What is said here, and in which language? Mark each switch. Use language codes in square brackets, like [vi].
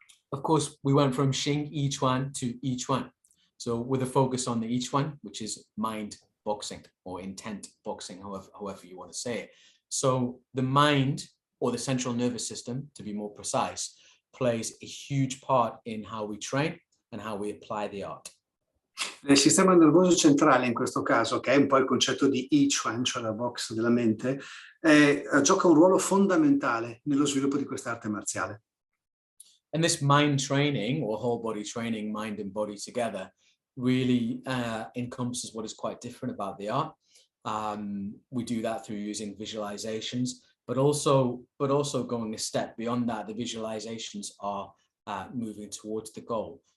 [en] Of course, we went from Xingyi Chuan to Yi Chuan. So with a focus on the Yi Chuan, which is mind boxing or intent boxing, however you want to say it. So the mind, or the central nervous system, to be more precise, plays a huge part in how we train and how we apply the art. [it] Il sistema nervoso centrale, in questo caso, che è un po' il concetto di Yi Chuan, cioè la box della mente, gioca un ruolo fondamentale nello sviluppo di quest'arte marziale. [en] And this mind training, or whole body training, mind and body together, really encompasses what is quite different about the art. We do that through using visualizations, but also going a step beyond that. The visualizations are moving towards the goal.